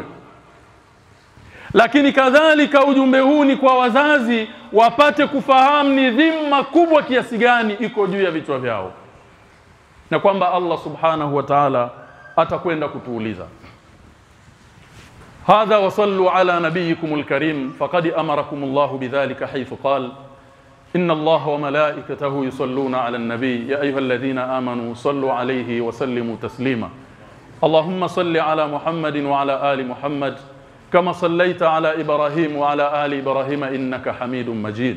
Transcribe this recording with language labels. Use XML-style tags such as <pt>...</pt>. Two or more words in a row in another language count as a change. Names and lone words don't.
<sw>Lakini kadhalika ujumbe huu ni kwa wazazi wapate kufahamu ni dhima kubwa kiasi gani iko juu ya vichwa vyao, na kwamba Allah</sw> <ar>سبحانه وتعالى</ar> <sw>atakwenda kutuuliza.</sw> <ar>هذا وصلوا على نبيكم الكريم فقد أمركم الله بذلك حيث قال إن الله وملائكته يصلون على النبي يا أيها الذين آمنوا صلوا عليه وسلموا تسليما. اللهم صل على محمد وعلى آل محمد كما صليت على إبراهيم وعلى آل إبراهيم إنك حميد مجيد.</ar>